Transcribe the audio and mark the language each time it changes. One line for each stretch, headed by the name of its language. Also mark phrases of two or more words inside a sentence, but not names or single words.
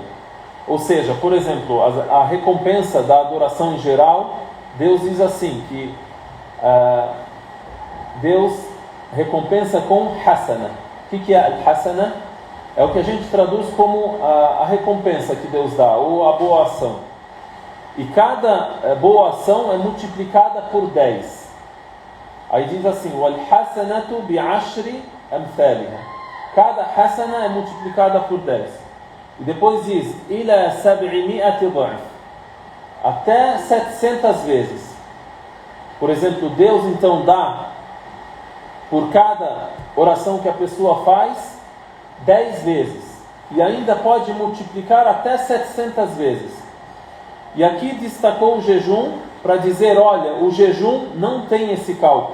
Portuguese: Ou seja, por exemplo, a recompensa da adoração em geral, Deus diz assim, que Deus recompensa com hasana. O que é a hasana? É o que a gente traduz como a recompensa que Deus dá, ou a boa ação. E cada boa ação é multiplicada por 10. Aí diz assim,
Arabic: وَالْحَسَنَةُ بِعَشْرِ أَمْثَالِهَا.
Portuguese: Cada hasana é multiplicada por 10. E depois diz,
Arabic: إِلَى 700 ضَعْفٍ.
Portuguese: Até 700 vezes. Por exemplo, Deus então dá, por cada oração que a pessoa faz, 10 vezes. E ainda pode multiplicar até 700 vezes. E aqui destacou o jejum para dizer, olha, o jejum não tem esse cálculo.